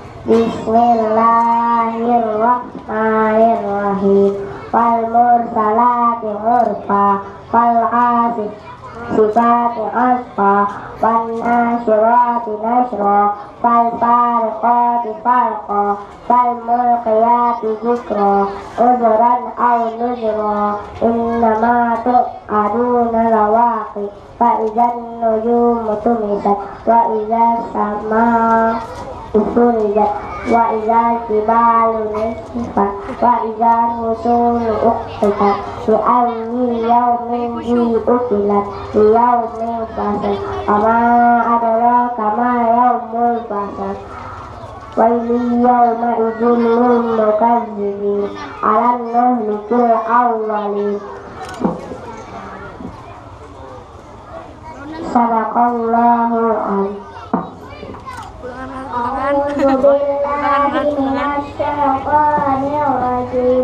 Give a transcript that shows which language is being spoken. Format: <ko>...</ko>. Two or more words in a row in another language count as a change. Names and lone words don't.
<ar>بسم الله الرحمن الرحيم. والمرسلات عرفا والعاصفات عصفا والناشرات نشرا والفارقات فرقا والملقيات ذكرا عذرا أو نذرا إنما توعدون لواقع فإذا النجوم طمست وإذا السماء فرجت وإذا الجبال نسفت وإذا الرسل أقتت لأي يوم أجلت ليوم الفصل وما ويل يومئذ للمكذبين ألم نهلك الأولين صدق الله العظيم. أعوذ بالله من الشيطان الرجيم.</ar>